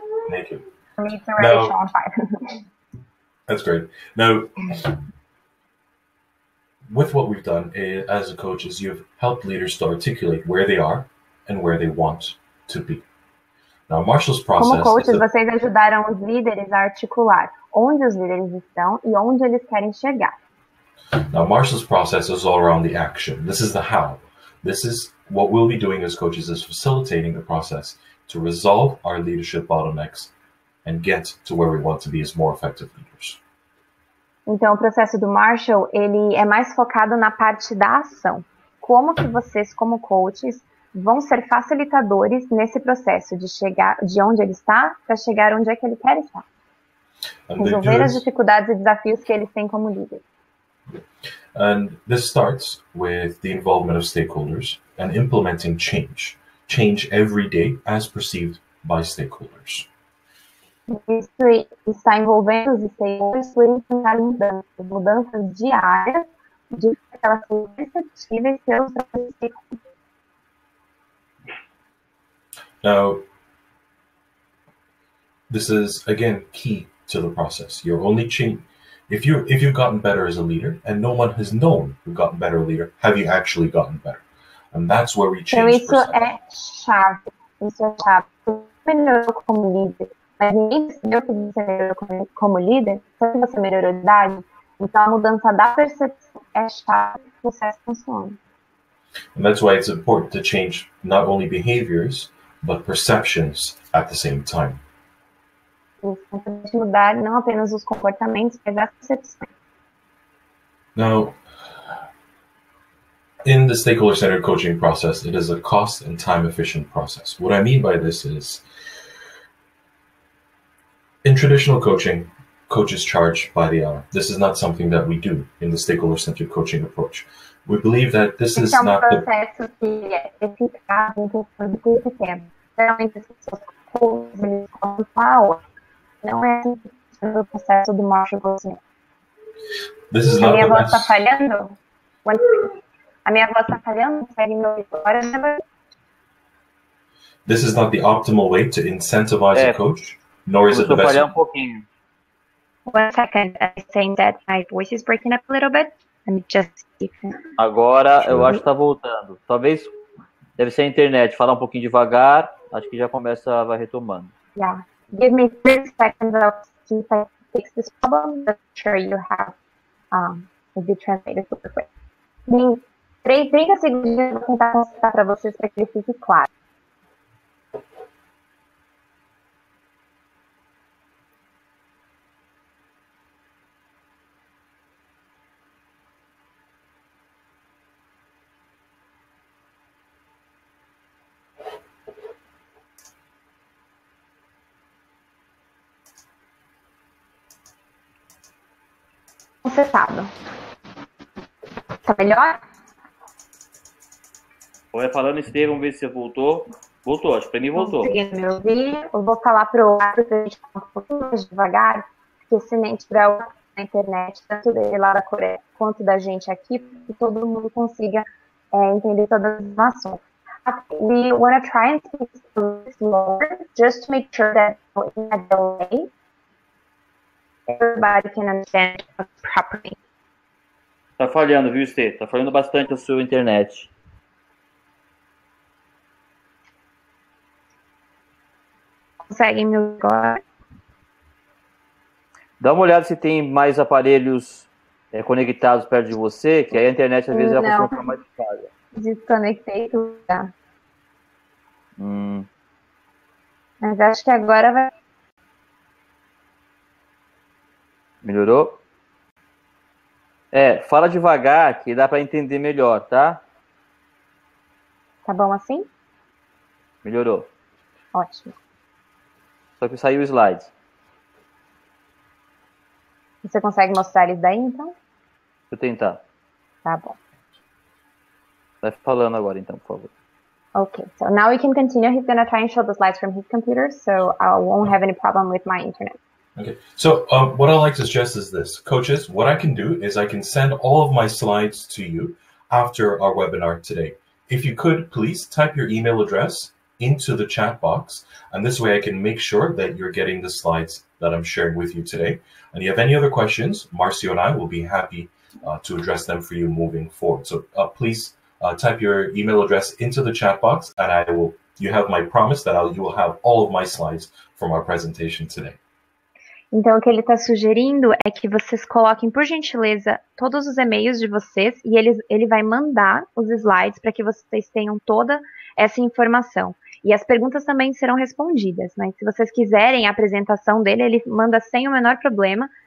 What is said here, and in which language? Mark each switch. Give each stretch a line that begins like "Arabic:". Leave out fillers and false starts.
English: Thank you. For me, it's already showing 5. That's great. Now, with what we've done as a coach is you've helped leaders to articulate where they are and where they want to be. Now, Marshall's process.
Portuguese: Como coaches, vocês ajudaram os líderes a articular onde os líderes estão e onde eles querem chegar.
English: Now, Marshall's process is all around the action. This is the how. This is what we'll be doing as coaches is facilitating the process to resolve our leadership bottlenecks and get to where we want to be as more effective leaders.
Portuguese: Então, o processo do Marshall, ele é mais focado na parte da ação. Como que vocês, como coaches, vão ser facilitadores nesse processo de chegar de onde ele está para chegar onde é que ele quer estar. Resolver as dificuldades e desafios que eles têm como líder.
English: And this starts with the involvement of stakeholders and implementing change. Change every day as perceived by stakeholders.
Portuguese: Isso está envolvendo os stakeholders por implementar mudanças diárias de que elas são perceptíveis pelos stakeholders.
English: Now, this is again key to the process. You're only if you've gotten better as a leader, and no one has known you've gotten better as a leader, have you actually gotten better? And that's where we change.
Portuguese: Então isso é chave. Isso é chave. Você melhorou como líder, mas ninguém percebeu que você melhorou como líder. Se você melhorou de idade, então a mudança da percepção é chave para que o processo funcione.
English: And that's why it's important to change not only behaviors, but perceptions at the same time.
Portuguese: É importante mudar não apenas os comportamentos, mas as percepções.
English: Now, in the stakeholder-centered coaching process, it is a cost and time-efficient process. What I mean by this is, in traditional coaching, coaches charge by the hour. This is not something that we do in the stakeholder-centered coaching approach. We believe that this is not the...
Portuguese: processo que é eficaz em questão de curto tempo. Geralmente as pessoas eles cobram uma hora. Não é o processo do Marshall Goldsmith. A minha voz está falhando? A minha voz está falhando? Consegue me ouvir agora?
English: This is not the optimal way to incentivize a coach, nor is it the best.
Portuguese: Um pouquinho.
English: 1 second, I'm saying that my voice is breaking up a little bit. Let me just...
Portuguese: Agora eu acho que está voltando. Talvez deve ser a internet. Falar um pouquinho devagar, acho que já vai retomando.
English: Yeah. Give me 30 seconds of see if I fix this problem. I'm sure you have the translated super quick.
Portuguese: Em 30 segundos eu vou tentar consertar para vocês para que ele fique claro. Consertado. Tá melhor? Vai falando, Estevam, vamos ver se voltou. Voltou, acho que para mim voltou. Conseguindo me ouvir? Eu vou falar pro lado para a gente falar um pouquinho mais devagar, porque se nem tiver na internet, tanto dele lá da Coreia quanto da gente aqui, para que todo mundo consiga entender todas as informações.
English: We want to try and speak slower, just to make sure that in a delay, everybody can understand properly.
Portuguese: Tá falhando, viu, Estê? Tá falhando bastante a sua internet. Conseguem me ouvir agora? Dá uma olhada se tem mais aparelhos conectados perto de você, que aí a internet às vezes ela funciona mais falha. Desconectei tudo. Tá? Mas acho que agora vai. Melhorou? Fala devagar que dá para entender melhor, tá? Tá bom assim? Melhorou. Ótimo. Só que saiu o slide. Você consegue mostrar eles daí, então? Deixa eu tentar. Tá bom. Vai falando agora, então, por favor.
English: Okay, so now we can continue. He's going to try and show the slides from his computer, so I won't have any problem with my internet. Okay, so what I'd like to suggest is this. Coaches, what I can do is I can send all of my slides to you after our webinar today. If you could, please type your email address into the chat box, and this way I can make sure that you're getting the slides that I'm sharing with you today. And if you have any other questions, Marcio and I will be happy to address them for you moving forward. So please type your email address into the chat box, and you have my promise that you will have all of my slides from our presentation today.
Portuguese: Então, o que ele está sugerindo é que vocês coloquem, por gentileza, todos os e-mails de vocês e ele vai mandar os slides para que vocês tenham toda essa informação. E as perguntas também serão respondidas, né? Se vocês quiserem a apresentação dele, ele manda sem o menor problema.